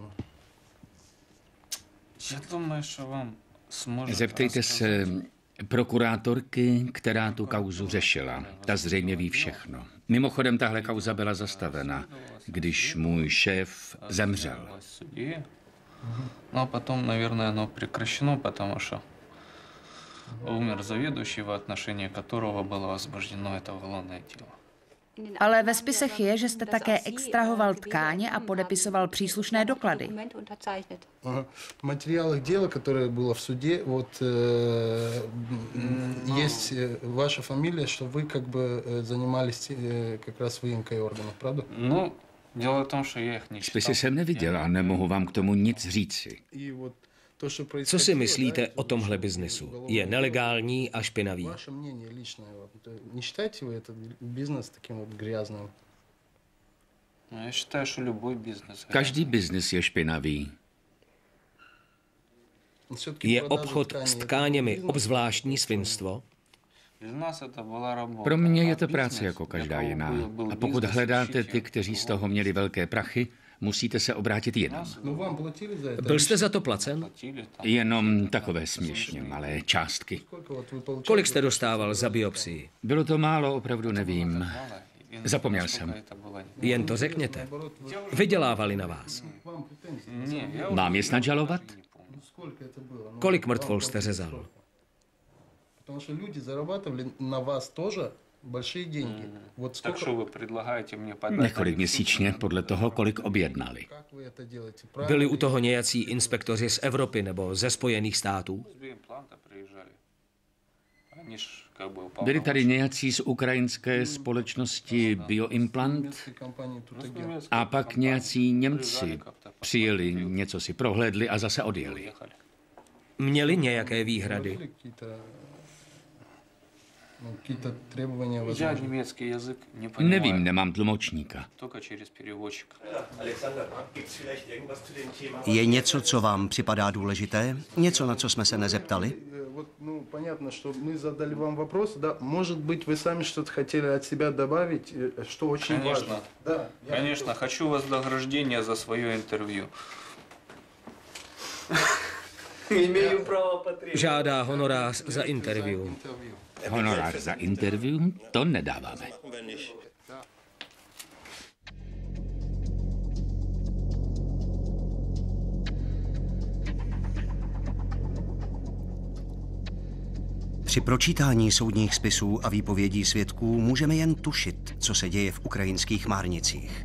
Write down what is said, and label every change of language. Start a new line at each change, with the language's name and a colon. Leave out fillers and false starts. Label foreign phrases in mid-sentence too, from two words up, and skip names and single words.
Czech: Zeptejte se prokurátorky, která tu kauzu řešila. Ta zřejmě ví všechno. Mimochodem, tahle kauza byla zastavena, když můj šéf zemřel. No a potom,
Russian: наверное, оно прекращено, потому что умер заведующий, в отношении которого было возбуждено это уголовное дело.
Czech: Ale ve spisech je, že jste také extrahoval tkáně a podepisoval příslušné doklady.
Russian: В материалах дела, которое было в суде, вот есть ваша фамилия, что вы как бы занимались как раз выемкой органов, правда? Ну, дело в том, что я их не читал.
Czech: Spisy jsem neviděl a nemohu vám k tomu nic říci. Co si myslíte o tomhle biznesu? Je nelegální a špinavý.
Russian: Ваше мнение личное, не считаете вы этот бизнес таким вот грязным? Ну, я считаю, что любой бизнес.
Czech: Každý biznis je špinavý. Je obchod s tkáněmi obzvláštní svinstvo? Pro mě je to práce jako každá jiná. A pokud hledáte ty, kteří z toho měli velké prachy, musíte se obrátit jinam. Byl jste za to placen? Jenom takové směšně malé částky. Kolik jste dostával za biopsii? Bylo to málo, opravdu nevím. Zapomněl jsem. Jen to řekněte. Vydělávali na vás. Mám je snad žalovat? Kolik mrtvol jste řezal?
Russian: Потому что люди зарабатывали на вас тоже большие деньги. Вот Так что вы предлагаете мне подать?
Czech: Několik měsíčně podle toho, kolik objednali. Byli u toho nějací inspektoři z Evropy nebo ze Spojených států? Byli tady nějací z ukrajinské společnosti Bioimplant a pak nějací Němci přijeli, něco si prohlédli a zase odjeli. Měli nějaké výhrady?
Russian: Я немецкий язык не понимаю.
Czech: Nevím, nemám tlumočníka.
Russian: Только через переводчика.
Czech: Je něco, co vám připadá důležité? Něco, na co jsme se nezeptali?
Russian: Ну, понятно, что мы задали вам вопрос, да, может быть, вы сами что-то хотели от себя добавить, что очень важно. Да, Конечно, хочу вознаграждение за свое интервью. Имею право потребовать.
Czech: Žádá honorář za interview. Honorář za interview? To nedáváme. Při pročítání soudních spisů a výpovědí svědků můžeme jen tušit, co se děje v ukrajinských márnicích.